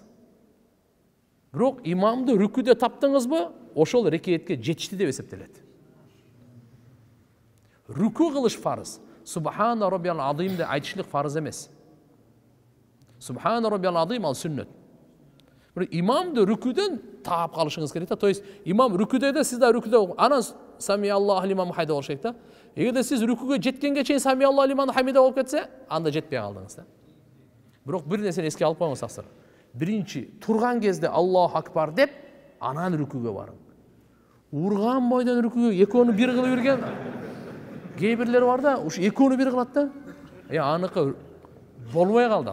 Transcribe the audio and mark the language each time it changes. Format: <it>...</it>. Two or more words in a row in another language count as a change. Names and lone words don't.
<ky>Бирок имамды рүкүдө таптыңызбы, ошол рекетке жетишти деп эсептелет. Рүкү кылыш фарыз.</ky> <ar>سبحان ربي العظيم</ar> <ky>айтышлык фарыз эмес.</ky> <ar>سبحان ربي العظيم</ar> <ky>ал сүннөт. Имамды рүкүдөн таап калышыңыз керек да. То есть имам рүкүдө да, сиз да рүкүдө анан</ky> <ar>سمع الله لمن حمده</ar> <ky>болуш керек да. Эгерде сиз рүкүгө жеткенге чейин</ky> <ar>سمع الله لمن حمده</ar> <ky>болуп кетсе, анда жетпей калдыңыз да. Бирок бир нерсени эске алып коюңуз таксыр. Биринчи турган кезде</ky> <ar>الله أكبر</ar> <ky>деп, анан рүкүгө барың. Урган бойдон рүкүгө экөөнү бир кылып жүрген кээ бирлер бар да, ушу экөөнү бир кылат да. Аныкы болбой калды.</ky>